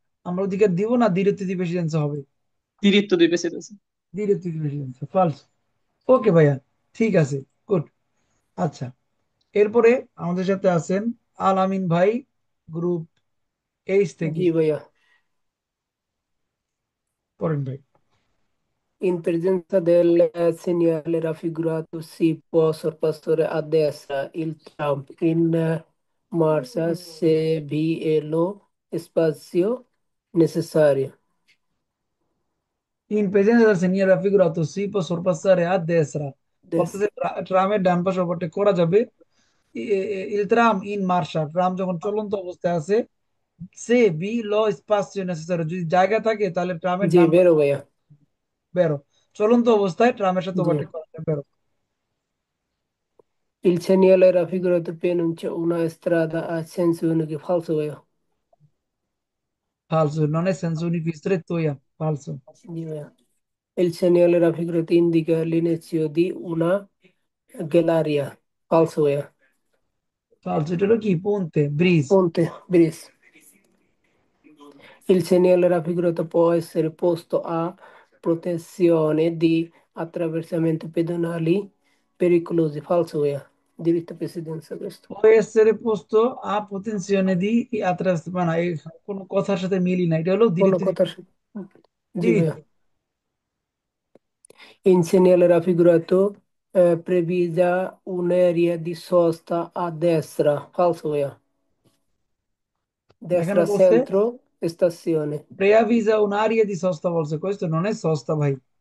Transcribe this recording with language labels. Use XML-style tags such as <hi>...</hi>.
<bn>আমরা অধিকার দিব না,</bn> <it>দিতে দি প্রেসিডেন্সি</it> <bn>হবে।</bn> <it>Diritto di presidenza. দিতে দি প্রেসিডেন্সি ফালস।</it> <bn>ওকে ভাইয়া, ঠিক আছে, গুড। আচ্ছা, এরপরে আমাদের সাথে আছেন আল আমিন ভাই, গ্রুপ এইচ থেকে। জি ভাইয়া। পড়েন ভাই।</bn> <it>In presenza del segnale raffigurato si può sorpassare a destra il tram in marcia se vi è lo spazio necessario. ইন প্রেজেন্স del segnale raffigurato si può sorpassare a destra, Des-</it> <bn>বলতেছে ট্রামের ডান পাশে overtake করা যাবে।</bn> <it>ইল ট্রাম ইন মার্শা,</it> <bn>tram যখন চলন্ত অবস্থায় আছে,</bn> <it>সে বি ল স্পাসিও নেসেসারি,</it> <bn>যদি জায়গা থাকে তাহলে ট্রামের জি ডান পাশে</bn> <it>vero ভাইয়া।</it> <bn>বেরো। চলন্ত অবস্থায় ট্রামের সাথে জি। ওভারটেক করা যাবে, বেরো।</bn> <it>Il segnale raffigurato preannuncia una strada a senso unico. Falso ভাইয়া। falso, non è senso unico stretto, falso।</it> <bn>জি ভাইয়া।</bn> <it>Il segnale raffigurato indica l'inizio di una galleria. Falso ভাইয়া।</it> <bn>falso, এটা হলো কি, পন্তে, bridge.</bn> <it>Ponte, Bris. Il segnale raffigurato può essere posto a protezione di attraversamenti pedonali pericolosi. Falso, via. Diritto presidenza questo. può essere posto a protezione di attraverso,</it> <bn>মানে এই কোনো কথার সাথে মিলি না, এটা হলো কোনো ধীরে। কথা জি ভাইয়া। ধীরে।</bn> <it>Il segnale raffigurato previsa un'area di sosta a destra. Falso, via.</it> <bn>এখানে</bn> <it>Destra</it> <bn>বলছে</bn> <it>centro stazione. preavvisa un'area di sosta, বলছে questo non è sosta ভাই,</it>